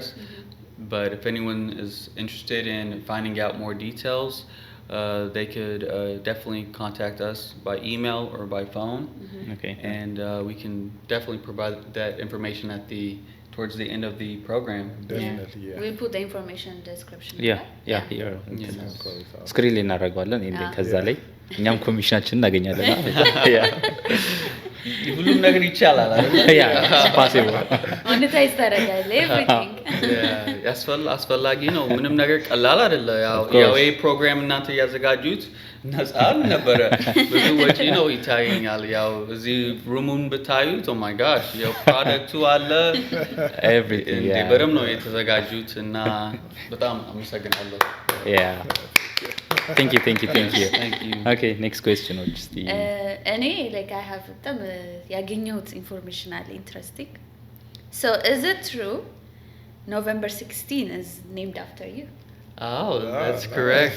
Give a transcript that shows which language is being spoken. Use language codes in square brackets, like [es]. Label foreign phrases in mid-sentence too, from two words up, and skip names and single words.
[en] But if anyone is interested in finding out more details, they could definitely contact us by email or by phone. And we can definitely provide that information towards the end of the program. Definitely, We'll put the information in the description. Yeah, here. [am] ስክሪን ላይ እናደርገዋለን ከዛ ላይ እኛም ኮሚሽናችን እናገኛለን ሁሉም ነገር ይቻላል አይደል possible monetize ታደርጋለህ everything አስፈላጊ ነው ምንም ነገር ቀላል አይደለ ያው ይሄ ፕሮግራም እናንተ ያዘጋጁት ነፃ ነበረ ብዙ ወጪ ነው ይታየኛል ያው እዚህ ሩሙን ብታዩት [en] oh my gosh [am] ያው ፕሮዳክቱ አለ everything በደም ነው የተዘጋጁት እና በጣም አመሰግናለሁ [en] Thank you. Okay, next question. Any like I have them ያገኘሁት information አለ interesting. So is it true November 16 is named after you? Oh, that's correct.